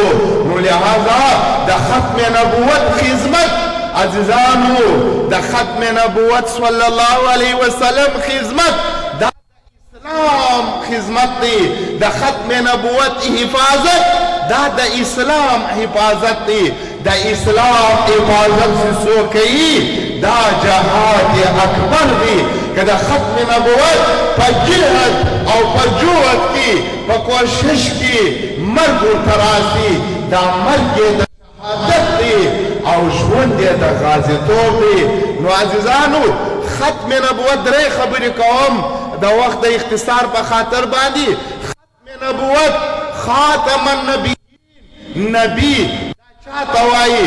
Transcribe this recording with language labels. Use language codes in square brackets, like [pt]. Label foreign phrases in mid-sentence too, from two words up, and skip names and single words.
[ps] نو لهذا د ختم نبوت خدمت عزیزانو د ختم نبوت [ar] صلی الله علیه وسلم [ps] خدمت دا اسلام خدمت دی. د ختم نبوت حفاظت دا د اسلام حفاظت دی. دا اسلام حفاظت سو کئی دا جهاد اکبر دی کہ دا ختم نبوت پا جہد او پا جوت کی پا کوشش کی مرگ تراسی دا مرگ دا شہادت دی او ژوند دا غازی طور دی. نو عزیزانو ختم نبوت درې خبرې کوم د وخت د اختصار په خاطر باندې. ختم نبوت [ar] خاتم النبیین [ps] نبی دا چاته وایي؟